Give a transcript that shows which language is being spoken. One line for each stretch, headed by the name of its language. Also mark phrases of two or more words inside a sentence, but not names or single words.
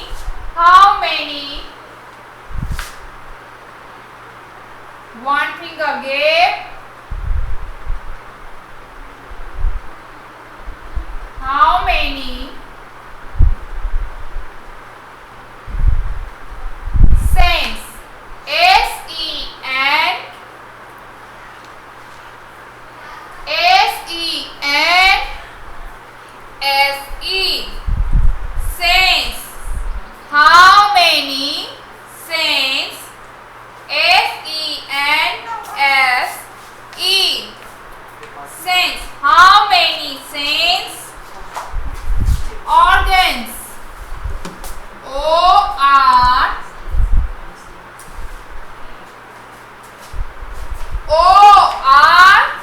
English: How many? One finger gap. How many? Sense. S-E-N. S-E-N. S-E. Sense. How many? Sense. S-E-N-S-E. Sense. How many sense organs? O-R. O-R.